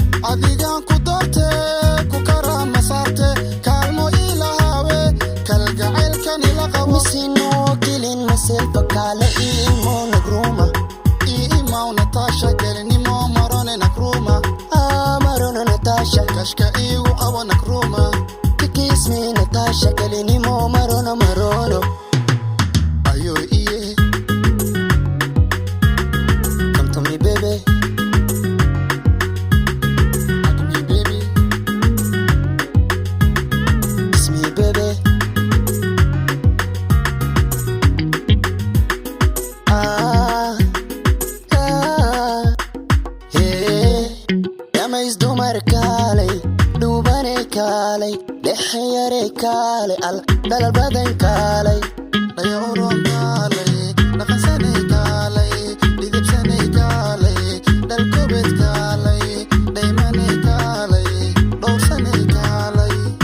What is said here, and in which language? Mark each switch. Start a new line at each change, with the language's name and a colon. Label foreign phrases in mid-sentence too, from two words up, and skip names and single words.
Somali: Adigaan ku doortay, ku karaama saartay, kaalmo ii lahaawe, kalgacaylkan ila qabo. Misinoo gelin, misilba kaale ii imo nagruma. Ii imaw Natasha, gelinimo marone nagruma. Ah, marone Natasha. Kashka iigu qabo nagruma.
English: Kiss me, Natasha, Kelly, Nimo, Marono, Marono. Ayo, iye. Come to me, baby. Hug me, baby. Kiss me, baby. Ah, ah, yeah.
Somali: Yamays dumar kaalay, dhuubane kaalay, dhexe yare kaalay, al dalal badan kaalay. Dhaya uron kaalay, dhaqansane kaalay, dhidibsane kaalay, dal gobed kaalay, dhaymane kaalay, dhowrsane kaalay.